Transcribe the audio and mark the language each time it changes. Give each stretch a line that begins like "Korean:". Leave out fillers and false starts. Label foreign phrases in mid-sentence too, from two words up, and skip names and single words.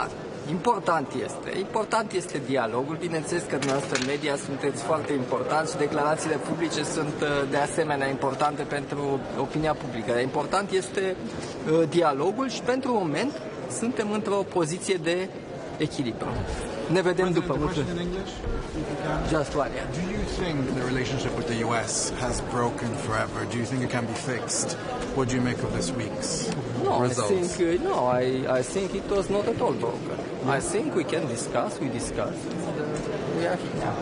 Romanian: Important este dialogul. Bineînțeles că dumneavoastră în media sunteți foarte importanți și declarațiile publice sunt de asemenea importante pentru opinia publică. Important este dialogul și pentru moment suntem într-o poziție de echilibru. Ne vedem după.
English: Just one, yeah. Do you think the relationship with the US has broken forever? Do you think it can be fixed? What do you make of this week's results? I think it was not at all broken. I think we can discuss. We discussed. We are here now.